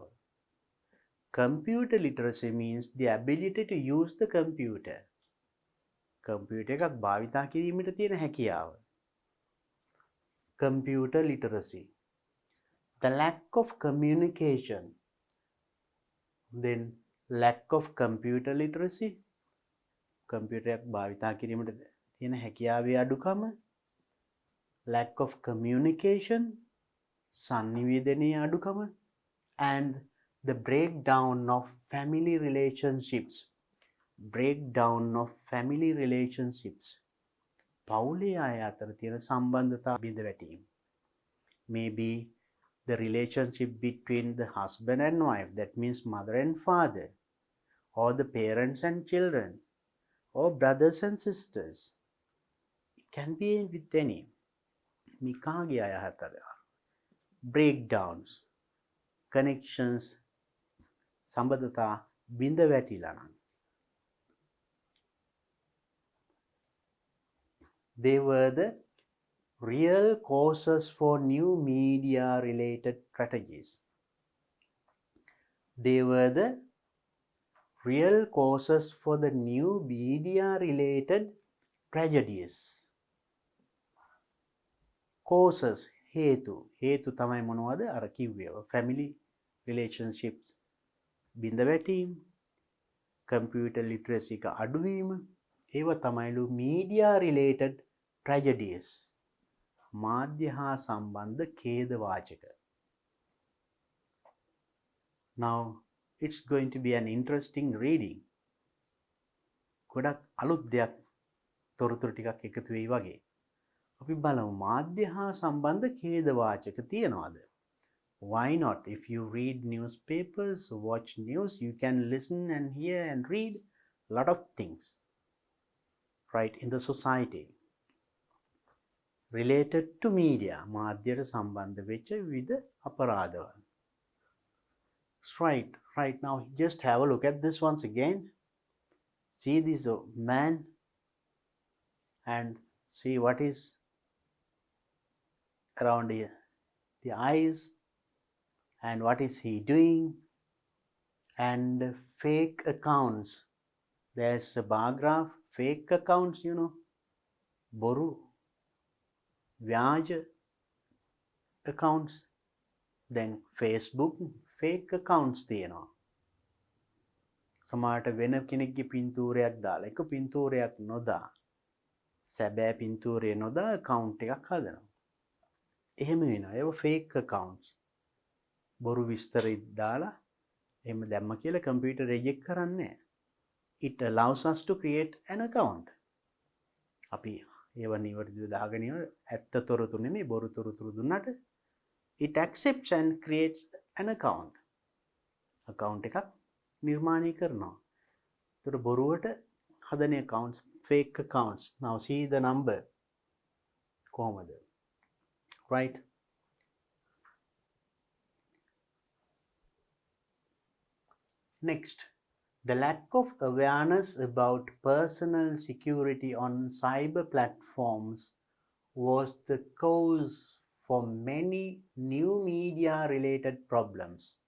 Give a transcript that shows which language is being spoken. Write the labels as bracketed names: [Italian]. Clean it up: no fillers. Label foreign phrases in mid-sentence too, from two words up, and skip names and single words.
[English] Computer literacy means the ability to use the computer. [Sinhala] කම්පියුටර් එකක් භාවිතා කිරීමට තියෙන හැකියාව. [English] Computer literacy. The lack of communication. Then lack of computer literacy. [Sinhala] කම්පියුටර් එකක් භාවිතා කිරීමට තියෙන හැකියාවේ අඩුකම. [English] Lack of communication. [Sinhala] සංනිවේදනයේ අඩුකම. [English] And the breakdown of family relationships. Breakdown of family relationships. [Sinhala] පවුලේ අය අතර තියෙන සම්බන්ධතා බිඳ වැටීම. [English] Maybe the relationship between the husband and wife, that means mother and father, or the parents and children, or brothers and sisters. It can be with any. [Sinhala] මිකාගේ අය අතර [English] breakdowns, connections, [Sinhala] සම්බන්ධතා බිඳ වැටිලා නම් [English] they were the real causes for new media related strategies. They were the real causes for the new media related tragedies. Causes, [Sinhala] හේතු තමයි මොනවද? අර කිව්වේ [English] family relationships [Sinhala] බිඳ වැටීම, [English] computer literacy [Sinhala] එක අඩුවීම, ඒව තමයිලු [English] media related tragedies. [Sinhala] මාධ්‍ය හා සම්බන්ධ ඛේද වාචක. [English] Now it's going to be an interesting reading. [Sinhala] ගොඩක් අලුත් දෙයක් තොරතුරු ටිකක් එකතු වෙයි වගේ. අපි බලමු මාධ්‍ය හා සම්බන්ධ ඛේද වාචක තියනවාද? [English] Why not? If you read newspapers, watch news, you can listen and hear and read a lot of things, right, in the society related to media. [Sinhala] මාධ්‍යයට සම්බන්ධ වෙච්ච විවිධ අපරාධවල. [English] Right now, just have a look at this once again. See this man and see what is around here, the eyes, and what is he doing, and fake accounts. There's a bar graph, fake accounts, you know, [Sinhala] බොරු, ව්‍යාජ [English] accounts, then Facebook fake accounts තියෙනවා. [Sinhala] සමහරට වෙන කෙනෙක්ගේ පින්තූරයක් දාලා එක පින්තූරයක් නොදා සැබෑ පින්තූරය නොදා account එකක් හදනවා. එහෙම වෙනවා. ඒව [English] fake accounts. [Sinhala] බොරු විස්තර දාලා එහෙම දැම්ම කියලා computer reject කරන්නේ නැහැ. [English] It allows us to create an account. [Sinhala] අපි ඒව නිවැරදිව දාගෙන ඉන්න ඇත්ත තොරතුරු නෙමෙයි බොරු තොරතුරු දුන්නට [English] it accepts and creates an account. [Sinhala] account එකක් නිර්මාණය කරනවා. ඒතර බොරුවට හදන accounts, [English] fake accounts. [Sinhala] Now see the number. කොහොමද? Right? [English] Next, the lack of awareness about personal security on cyber platforms was the cause for many new media related problems,